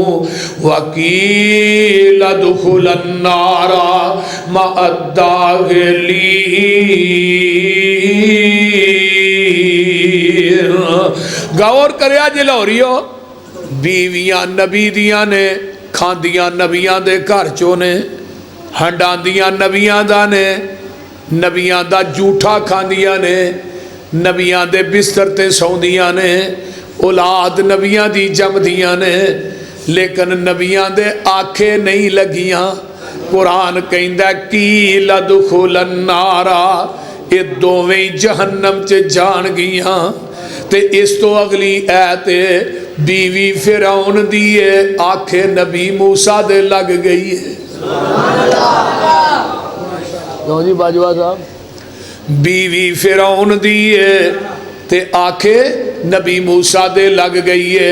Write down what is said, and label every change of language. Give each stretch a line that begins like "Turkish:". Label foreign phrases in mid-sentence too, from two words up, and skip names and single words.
Arabic: وقيل ادخلا النار مع الداخلين
Punjabi: غور کریا جی لاہوریو بیویاں نبی دیاں نے کھاندیاں نبیاں دے گھر چوں نے ہنڈاندیاں نبیاں دا نے نبیاں دا جھوٹا کھاندیاں نے نبیاں دے بستر تے سوندیاں نے اولاد نبیاں دی جمدیاں نے لیکن نبیاں دے آنکھیں نہیں لگیاں قرآن کہندہ کی
Arabic: لدخل النار
Punjabi: یہ دوویں جہنم چ جان گیاں تے اس تو اگلی ایت بیوی فرعون دیئے آنکھیں نبی موسیٰ دے لگ گئی ہے کیوں جی باجوہ صاحب بیوی فرعون دیئے تے آنکھیں نبی موسیٰ دے لگ گئی ہے